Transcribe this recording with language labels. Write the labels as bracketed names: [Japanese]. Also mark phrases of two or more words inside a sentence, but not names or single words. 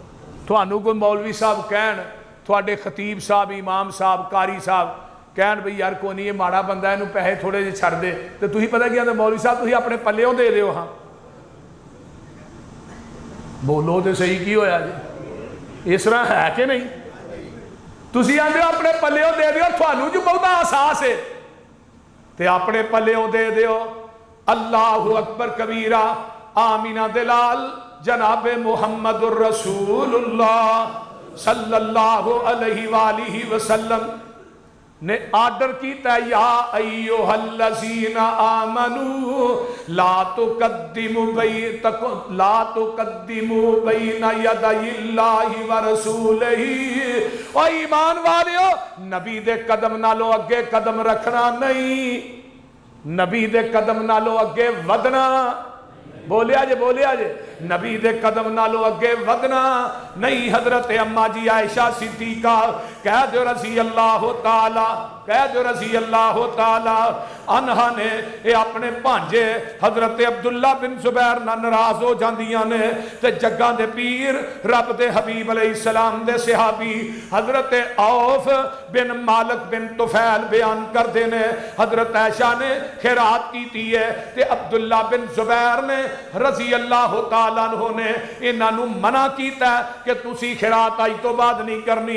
[Punjabi] تھانوں کوئی مولوی صاحب کہن، تھوڑے خطیب صاحب، امام صاحب، قاری صاحب کہن بھئی یار کوئی نہیں یہ ماڑا بندہ ہے انہوں پیسے تھوڑے جے چھڑ دے، تو تھی پتہ کیا تو مولوی صاحب تھی اپنے پلیوں دے رہے ہو۔ ہاں بولو تو صحیح کی ہویا جی، اس طرح ہے کہ نہیں؟ تسی آندے ہو اپنے پلیوں دے دیو، تھانوں جو بہت احساس ہے تے اپنے پلیوں دے دیو۔ [Arabic] اللہ اکبر کبیرہ، [Punjabi] آمینہ دلال جناب محمد الرسول اللہ [Arabic] صلی اللہ علیہ وآلہ وسلم [Punjabi] نے آرڈر کیتا ہے [Arabic] یا ایھا الذین آمنوا لا تقدموا بین یدی اللہ ورسولہ۔ [Punjabi] او ایمان والیو نبی دے قدم نالو اگے قدم رکھنا نہیں، نبی دے قدم نالو اگے ودنا، بولیا جے نبی دے قدم نالو اگے ودنا نہیں۔ حضرت اما جی عائشہ صدیقہ کہہ دو [Arabic] رضی اللہ تعالی عنہا [Punjabi] نے اے اپنے بھانجے حضرت عبداللہ بن زبیر نہ ناراض ہو جاندیاں نے تے جگاں دے پیر رب دے حبیب [Arabic] علیہ السلام [Punjabi] دے صحابی حضرت عوف بن مالک بن طفیل بیان کر دینے حضرت عائشہ نے خیرات کی ہے تے عبداللہ بن زبیر نے [Arabic] رضی اللہ تعالی تعالیٰ عنہ [Punjabi] نے انہاں نو منع کیتا ہے کہ تسی خیرات آئی تو بعد نہیں کرنی.